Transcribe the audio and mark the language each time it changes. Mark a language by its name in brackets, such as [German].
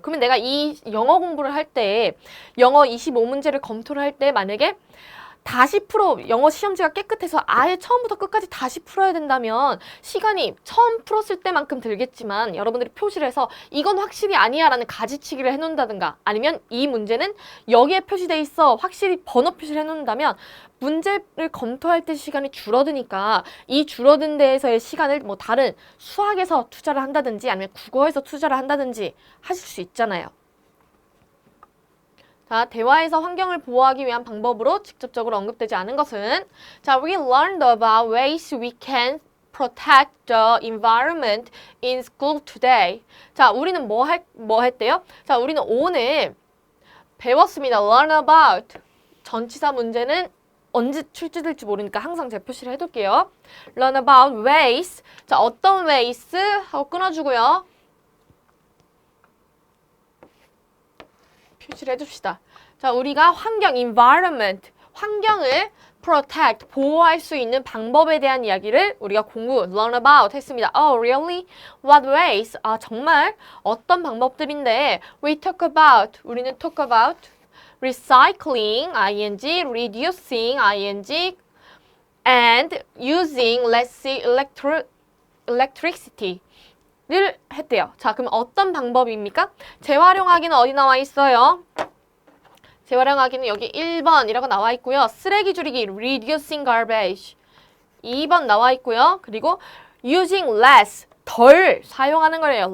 [Korean] 그러면 내가 이 영어 공부를 할 때 영어 25문제를 검토를 할 때 만약에 다시 영어 시험지가 깨끗해서 아예 처음부터 끝까지 다시 풀어야 된다면 시간이 처음 풀었을 때만큼 들겠지만 여러분들이 표시를 해서 이건 확실히 아니야 라는 가지치기를 해놓는다든가 아니면 이 문제는 여기에 표시돼 있어 확실히 번호 표시를 해놓는다면 문제를 검토할 때 시간이 줄어드니까 이 줄어든 데에서의 시간을 뭐 다른 수학에서 투자를 한다든지 아니면 국어에서 투자를 한다든지 하실 수 있잖아요. [English] 자, [Korean] 대화에서 환경을 보호하기 위한 방법으로 직접적으로 언급되지 않은 것은 [English] 자, we learned about ways we can protect the environment in school today. [Korean] 자, 우리는 뭐 했대요? 자, 우리는 오늘 배웠습니다. [English] learn about. [Korean] 전치사 문제는 언제 출제될지 모르니까 항상 제가 표시를 해둘게요. [English] learn about ways. [Korean] 자, 어떤 ways 하고 끊어주고요. 표시를 해줍시다. 자, 우리가 환경, environment, 환경을 protect, 보호할 수 있는 방법에 대한 이야기를 우리가 [English] learn about [Korean] 했습니다. [English] Oh, really? What ways? [Korean] 아, 정말? 어떤 방법들인데? [English] We talk about, [Korean] 우리는 [English] talk about recycling, ing, reducing, ing, and using less electricity. [Korean] 를 했대요. 자, 그럼 어떤 방법입니까? 재활용하기는 어디 나와 있어요? 재활용하기는 여기 1번이라고 나와 있고요. 쓰레기 줄이기, [English] reducing garbage. [Korean] 2번 나와 있고요. 그리고 [English] using less, [Korean] 덜 사용하는 거예요.